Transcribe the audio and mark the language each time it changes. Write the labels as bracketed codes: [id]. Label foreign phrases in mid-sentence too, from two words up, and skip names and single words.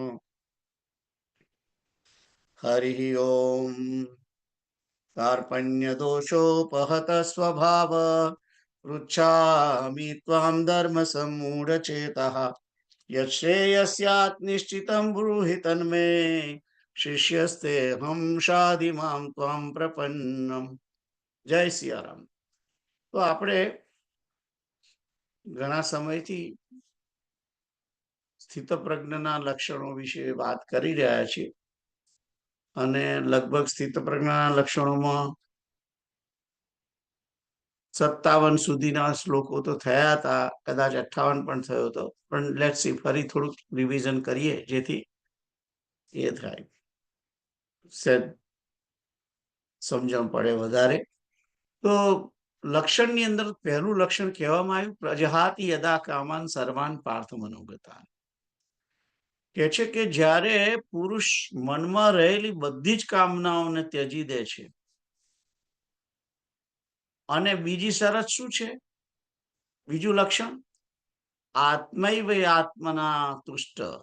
[sa] हरिः ओम् कार्पण्यदोषोपहत स्वभाव पृच्छामि त्वां धर्मसम्मूढचेतः यच्छ्रेयस्यात् निश्चितं ब्रूहि तन्मे शिष्यस्तेऽहं शाधि मां त्वां प्रपन्नम् जय सियाराम। [gu] तो આપણે ઘણા સમયથી સ્થિતપ્રજ્ઞના લક્ષણો વિશે વાત કરી રહ્યા છીએ અને લગભગ સ્થિતપ્રજ્ઞના લક્ષણોમાં 57 સુધીના શ્લોકો તો થયા હતા, કદાચ 58 પણ થયો હતો, પણ [en] let's see [gu] ફરી થોડુંક રિવિઝન કરીએ જેથી એ થાય સમજણ પડે વધારે. તો લક્ષણની અંદર પહેલું લક્ષણ કહેવામાં આવ્યું [sa] પ્રજહાતિ યદા કામાન સર્વાન પાર્થ મનોગતાન. [gu] કે છે કે જ્યારે પુરુષ મનમાં રહેલી બધી જ કામનાઓને ત્યજી દે છે. અને બીજી શરત શું છે? બીજું લક્ષણ [sa] આત્મૈવ આત્મના તુષ્ટ.